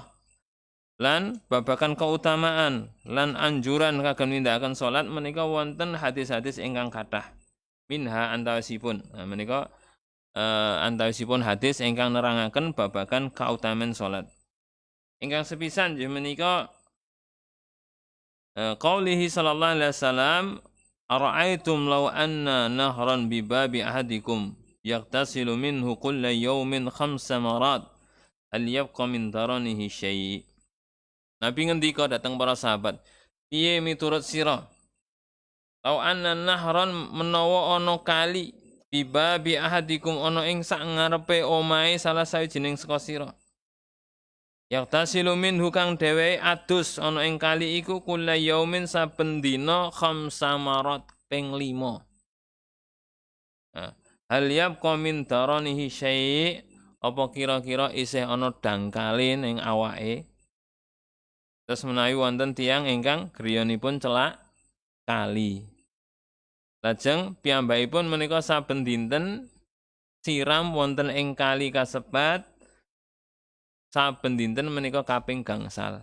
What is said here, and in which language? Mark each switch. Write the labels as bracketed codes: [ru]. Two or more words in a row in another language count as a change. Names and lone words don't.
[jv] Lan babakan keutamaan lan anjuran kagem nindakaken salat menika wonten hadis-hadis ingkang kathah. Minha antawisipun. Menika antawisipun hadis ingkang nerangaken babakan kautamaan salat. Ingkang sepisan nggih menika [ar] قوله صلى الله عليه وسلم أرأيتم لو أن نهرا بباب أحدكم يغتسل منه كل يوم 5 مرات هل يبقى من درنه شيء'. [jv] Nabi ngendika dhateng para sahabat, piye miturut sira? [ar] لو أن نهرا [jv] menawa ana kali [ar] بباب أحدكم [jv] ana ing sak ngarepe omahe salah sawijining saka sira. [ar] يغتسل منه [jv] kang dheweke adus ana ing kali iku [ar] كل يوم [jv] saben dina [ar] خمس مرات [jv] ping 5. Nah, [ar] هل يبقى من درنه شيء' [jv] apa kira-kira isih ana dangkale ning awake. Terus menawi wonten tiyang ingkang griyanipun celak kali. Lajeng piyambakipun menika saben dinten siram wonten ing kali kasebat saben dinten menika kaping gangsal.